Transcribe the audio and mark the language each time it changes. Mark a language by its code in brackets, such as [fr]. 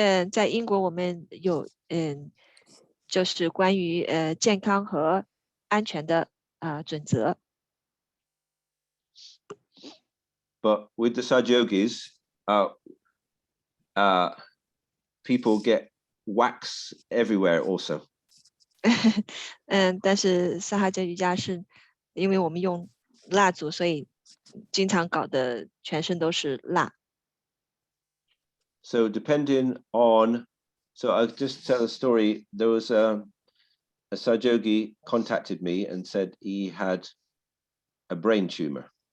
[zh] 在英国我们有就是关于健康和安全的准则。 [en] But with the Sajogis, people get wax everywhere also. [zh] 但是撒哈加瑜伽是因为我们用蜡烛，所以经常搞得全身都是蜡。 [en] So depending on, so I'll just tell a story. There was a Sajogi contacted me and said he had a brain tumor.